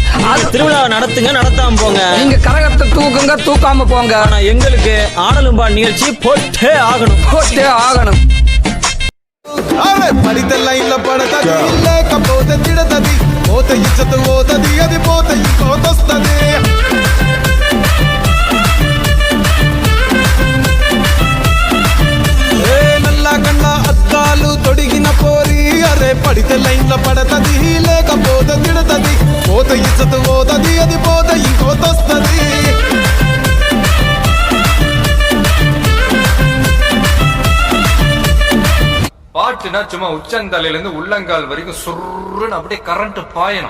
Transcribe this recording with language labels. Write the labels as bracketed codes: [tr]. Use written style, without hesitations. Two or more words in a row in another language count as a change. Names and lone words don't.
[ta] திருவிழா நடத்துங்க, நடத்தாம போங்க. நீங்க கரகத்தை தூக்குங்க, தூக்காம போங்க. ஆனா எங்களுக்கு ஆடலும்பா நிகழ்ச்சி போட்டே ஆகணும், போட்டே ஆகணும். [te] పడితెల్ల ఇళ్ళ పడతది లేకపోతే తిడతది పోత ఇచ్చత పోతది అది పోత ఇంకోతొస్తది నల్ల కన్న అద్దాలు తొడిగిన పోరి అరే పడితెల్ల ఇళ్ళ పడతది లేకపోతే తిడతది పోత ఇచ్చత పోతది అది పోత ఇంకోతొస్తది [ta] பாட்டுனா சும்மா உச்சந்தலையில இருந்து உள்ளங்கால் வரைக்கும் சுருன்னு அப்படியே கரண்ட் பாயணும்.